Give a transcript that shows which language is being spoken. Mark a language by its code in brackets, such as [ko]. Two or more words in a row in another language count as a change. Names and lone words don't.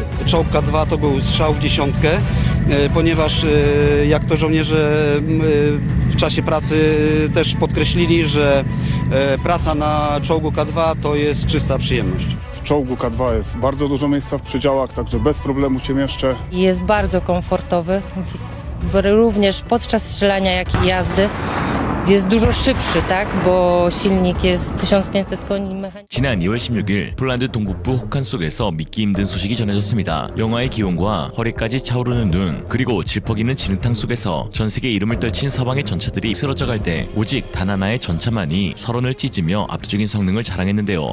[pl] Czołg K2 to był strzał w dziesiątkę, ponieważ jak to żołnierze w czasie pracy też podkreślili, że praca na czołgu K2 to jest czysta przyjemność. W czołgu K2 jest bardzo dużo miejsca w przedziałach, także bez problemu się mieszczę. Jest bardzo komfortowy, również podczas strzelania, jak i jazdy. Jest dużo szybszy, tak? Bo silnik jest 1500 koni mechanicznych. [ko] 지난 2월 16일 폴란드 동북부 혹한 속에서 믿기 힘든 소식이 전해졌습니다. 영하의 기온과 허리까지 차오르는 눈, 그리고 질퍽이는 진흙탕 속에서 전 세계 이름을 떨친 서방의 전차들이 쓰러져 갈 때 오직 단 하나의 전차만이 서론을 찢으며 압도적인 성능을 자랑했는데요.